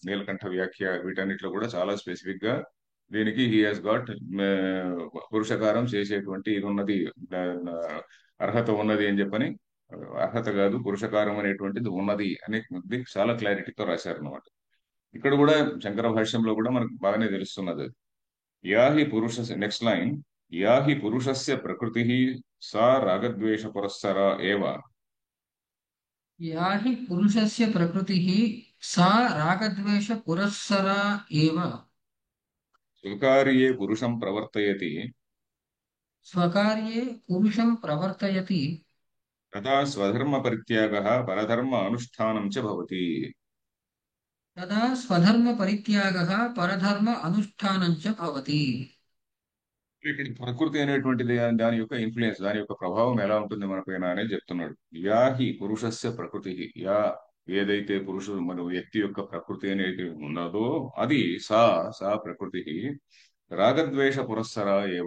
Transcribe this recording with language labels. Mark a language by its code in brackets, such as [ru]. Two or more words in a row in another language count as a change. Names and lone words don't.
[te] నీలకంఠ వ్యాఖ్య వీటన్నిటిలో కూడా చాలా స్పెసిఫిక్ గా దీనికి [en] he has got [te] పురుషకారం చేసేటువంటి ఇది ఉన్నది, అర్హత ఉన్నది అని చెప్పని. అర్హత కాదు, పురుషకారం అనేటువంటిది ఉన్నది అనేది చాలా క్లారిటీతో రాశారు అనమాట. ఇక్కడ కూడా శంకర భాష్యంలో కూడా మనకు బాగానే తెలుస్తున్నది అది. [sa] యాహి పురుష, [en] next line, [sa] యాహి పురుషస్య ప్రకృతి సా రాగద్వేష పురస్సర ఏవ या हि पुरुषस्य प्रकृतिः सा रागद्वेषपुरःसरा एव। స్వకార్యే పురుషం ప్రవర్తయతి स्वकार्ये पुरुषं प्रवर्तयति తదా స్వధర్మ పరిత్యాగ పరధర్మ అనుష్ఠానం చ భవతి. तदा स्वधर्मपरित्यागः परधर्म अनुष्ठानं च भवति। [te] ఇక్కడ ప్రకృతి అనేటువంటిది దాని యొక్క ఇన్ఫ్లుయెన్స్, దాని యొక్క ప్రభావం ఎలా ఉంటుంది మన పైన అనేది చెప్తున్నాడు. [sa] యాహి పురుషస్య ప్రకృతి, [te] యా ఏదైతే పురుషుడు మన వ్యక్తి యొక్క ప్రకృతి అనేది ఉన్నదో అది [sa] సా సా ప్రకృతి రాగద్వేష పురస్సర ఏవ.